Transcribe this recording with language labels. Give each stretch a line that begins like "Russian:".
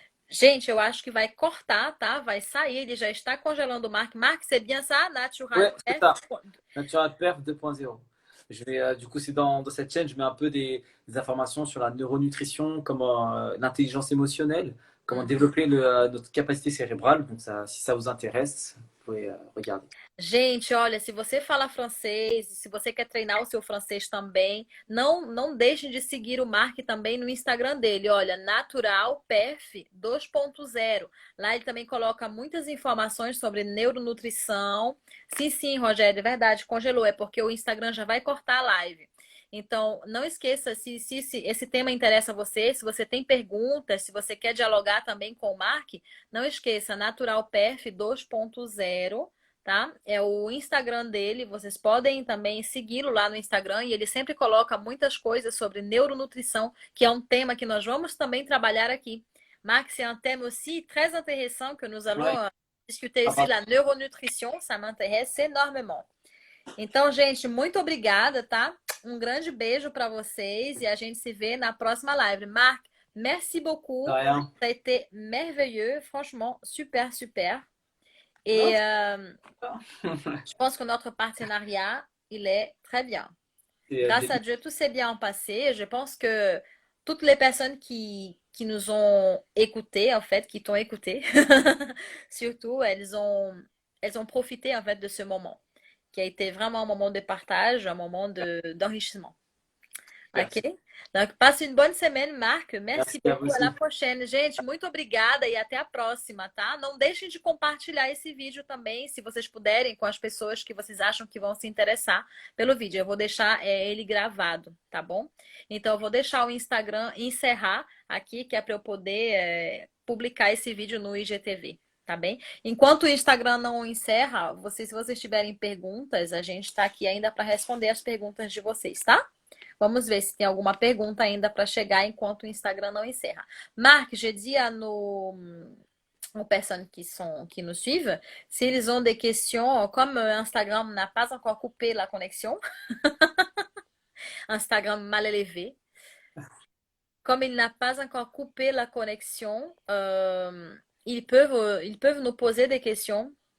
Portuguese: Gente, eu acho que vai cortar, tá? Vai sair, ele já está congelando o Marc.
French: Marc, c'est bien ça, Natural Ouais, c'est Perf? ça. NaturalPerf 2.0. Je vais, du coup, c'est dans cette chaîne, je mets un peu des informations sur la neuronutrition, comment l'intelligence émotionnelle, comment développer notre capacité cérébrale. Donc, ça, si ça vous intéresse, vous pouvez regarder.
Portuguese: Gente, olha, se você fala francês, se você quer treinar o seu francês também, não deixem de seguir o Mark também no Instagram dele. Olha, Natural Perf 2.0. Lá ele também coloca muitas informações sobre neuronutrição. Sim, sim, Rogério, é verdade, congelou. É porque o Instagram já vai cortar a live. Então, não esqueça, se esse tema interessa a você, se você tem perguntas, se você quer dialogar também com o Mark, não esqueça, Natural Perf 2.0. Tá? É o Instagram dele, vocês podem também segui-lo lá no Instagram e ele sempre coloca muitas coisas sobre neuronutrição, que é um tema que nós vamos também trabalhar aqui.
French: Max, c'est un thème aussi très intéressant que nous allons Ouais. discuter ici, la neuronutrition, ça m'intéresse énormément.
Portuguese: Então, gente, muito obrigada, tá? Um grande beijo para vocês e a gente se vê na próxima live.
French: Marc, merci beaucoup. De rien. Ça a été merveilleux, franchement, super, super. Et je pense que notre partenariat, il est très bien. Grâce à Dieu, tout s'est bien passé. Je pense que toutes les personnes qui nous ont écoutés, en fait, qui t'ont écouté, surtout, elles ont profité, en fait, de ce moment, qui a été vraiment un moment de partage, un moment d'enrichissement. Merci. Ok? Donc, passe une bonne semaine, Marc. Merci Merci à beaucoup. vous À la aussi. prochaine.
Portuguese: Gente, muito obrigada e até a próxima, tá? Não deixem de compartilhar esse vídeo também, se vocês puderem, com as pessoas que vocês acham que vão se interessar pelo vídeo. Eu vou deixar ele gravado, tá bom? Então, eu vou deixar o Instagram encerrar aqui, que é para eu poder publicar esse vídeo no IGTV. Tá bem? Enquanto o Instagram não encerra, se vocês tiverem perguntas, a gente está aqui ainda para responder as perguntas de vocês, tá? Vamos ver se tem alguma pergunta ainda para chegar enquanto o Instagram não encerra.
French: Marc, je dis à aux personnes qui nous suivent, s'ils ont des questions, comme Instagram n'a pas encore coupé la connexion, Instagram mal élevé, comme il n'a pas encore coupé la connexion, ils peuvent nous poser des questions.